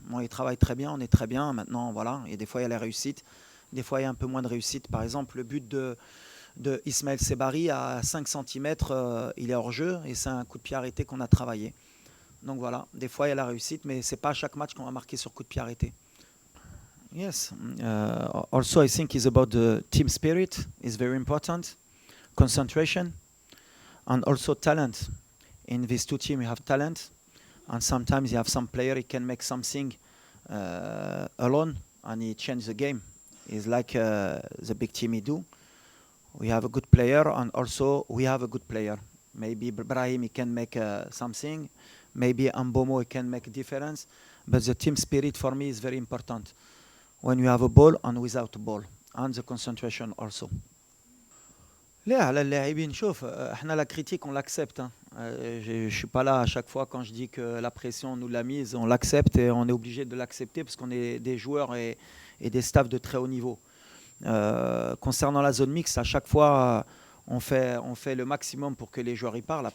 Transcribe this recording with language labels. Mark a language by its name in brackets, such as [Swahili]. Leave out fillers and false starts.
[French] Bon, ils travaillent très bien, on est très bien. Maintenant, voilà. Et des fois, il y a la réussite. Des fois, il y a un peu moins de réussite. Par exemple, le but de Ismaël Sebari à 5 cm, il est hors jeu et c'est un coup de pied arrêté qu'on a travaillé. Donc voilà, des fois, il y a la réussite, mais ce n'est pas à chaque match qu'on va marquer sur coup de pied arrêté. [English] Yes. Also, I think it's about the team spirit. It's very important. Concentration and also talent. In these two teams, you have talent, and sometimes you have some player he can make something alone, and he change the game. It's like the big team he do. We have a good player, and also we have a good player. Maybe Brahim he can make something. Maybe Ambomo he can make a difference. But the team spirit for me is very important. When you have a ball and without a ball, and the concentration also. [Arabic] لا على اللاعبين شوف احنا [French] la critique on l'accepte hein. Je suis pas là à chaque fois quand je dis que la pression on nous l'a mise, on l'accepte et on est obligé de l'accepter parce qu'on est des joueurs et des staffs de très haut niveau. Concernant la zone mixte, à chaque fois on fait le maximum pour que les joueurs y parlent.